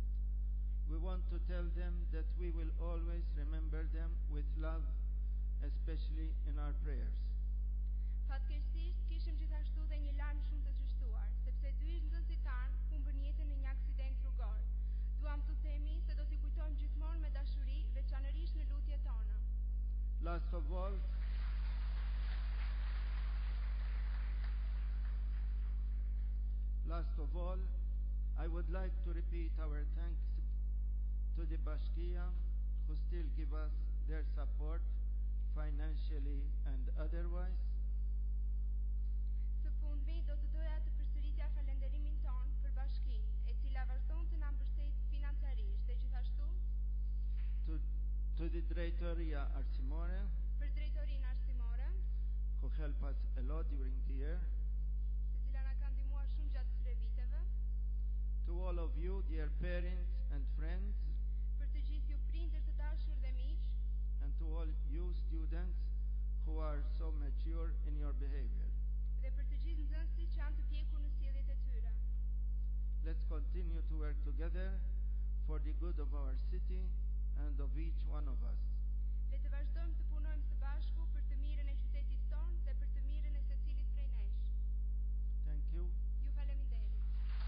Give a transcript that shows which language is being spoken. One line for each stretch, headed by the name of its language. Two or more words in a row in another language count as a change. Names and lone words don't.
English: We want to tell them that we will always remember them with love, especially in our prayers.
Albanian: Fatkeqësisht kishim gjithashtu dhe një lajm shumë të trishtuar, sepse dy nxënësit tanë humbën jetën në një aksident rrugor. Duam të themi se do t'i kujtojmë gjithmonë me dashuri, veçanërisht në lutjet tona.
English: Last of all, I would like to repeat our thanks to the Bashkia who still give us their support financially and otherwise.
Albanian: Së fundmi do të doja të përsëritja falenderimin ton për Bashkinë, e cila vazhdon të na mbështet financiarisht dhe gjithashtu
English: to the Drejtoria Arsimore,
Albanian: për drejtorinë arsimore,
English: who help us a lot during the year.
Albanian: Se cila na ka ndihmuar shumë gjatë këtyre viteve.
English: To all of you, dear parents and friends,
Albanian: për të gjithë ju prindër të dashur dhe miq,
English: and to all you students who are so mature in your behavior.
Albanian: Dhe për të gjithë nxënësit që janë të pjekur në sjelljet e tyre.
English: Let's continue to work together for the good of our city and of each one of us.
Albanian: Le të vazhdojmë të punojmë së bashku për të mirën e qytetit tonë dhe për të mirën e secilit prej nesh.
English: Thank you.
Albanian: Ju faleminderit.